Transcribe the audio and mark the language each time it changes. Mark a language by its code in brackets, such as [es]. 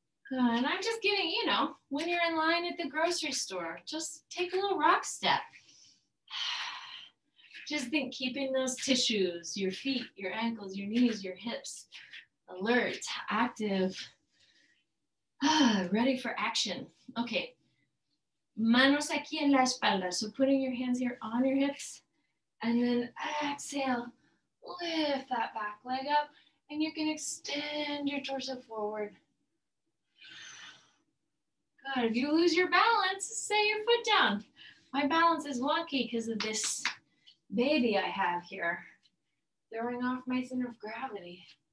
[en] And I'm just giving, you know, when you're in line at the grocery store, just take a little rock step. Just think, keeping those tissues, your feet, your ankles, your knees, your hips, alert, active, ready for action. [es] Okay, manos aquí en la espalda. [en] So putting your hands here on your hips, and then exhale, lift that back leg up, and you can extend your torso forward. Good. If you lose your balance, set your foot down. My balance is wonky because of this baby I have here, throwing off my center of gravity.